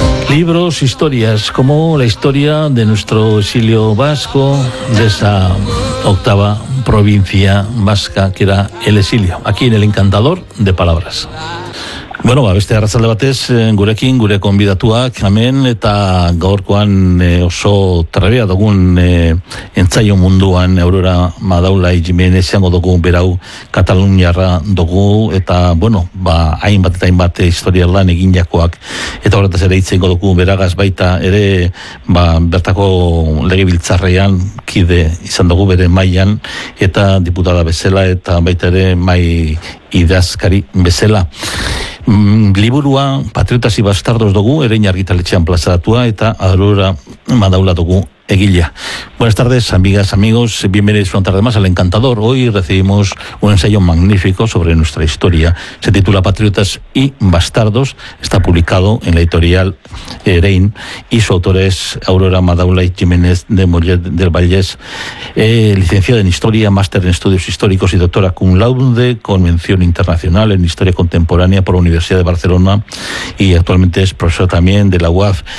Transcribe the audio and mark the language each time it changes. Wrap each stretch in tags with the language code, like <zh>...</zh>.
<es>Libros, historias, como la historia de nuestro exilio vasco, de esa octava provincia vasca que era el exilio, aquí en El Encantador de Palabras.</es> <eu>Bueno, ba, beste arratzalde batez, gurekin, gure konbidatuak, hemen, eta gaurkoan oso trebea dugun entzaio munduan, Aurora Madaula Jimenez izango dugu, berau, kataluniarra dugu, eta, bueno, ba, hainbat eta hainbat historia lan eginakoak, eta horretaz ere itzengo dugu, beragaz baita, ere, ba, bertako legebiltzarrean kide izan dugu, bere mailan, eta diputada bezala, eta baita ere, mai idazkari bezala. Liburua Patriotas y Bastardos dugu, erein argitaletxean plazaratua, eta Aurora Madaula dugu egilea.</eu> <es>Buenas tardes, amigas, amigos, bienvenidos una tarde más al Encantador. Hoy recibimos un ensayo magnífico sobre nuestra historia. Se titula Patriotas y Bastardos, está publicado en la editorial Erein, y su autor es Aurora Madaula y Jiménez de Mollet del Vallès, licenciada en Historia, máster en Estudios Históricos y doctora cum laude, con mención internacional en Historia Contemporánea por la Universidad de Barcelona, y actualmente es profesora también de la UAF.</es>